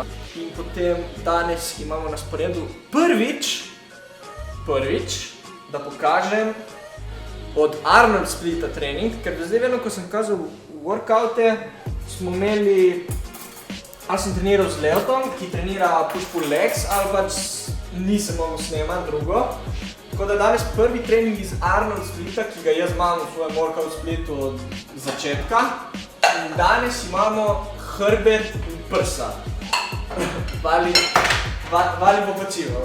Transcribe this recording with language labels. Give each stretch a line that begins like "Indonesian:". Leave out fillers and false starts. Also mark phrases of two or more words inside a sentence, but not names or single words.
Slovenian: In potem danes imamo na sporedu prvič, da pokažem od Arnold Splita trening, ker do zdaj vedno, ko sem kazal workoute, smo imeli, ali sem treniral z Leotom, ki trenira
English: push-pull legs,
Slovenian: ali pač nisem mogel snemati drugo. Tako da danes prvi trening iz Arnold Splita, ki ga jaz imam v svojem
English: workout splitu
Slovenian: od začetka. In danes imamo hrbet in prsa. Vali bo počival.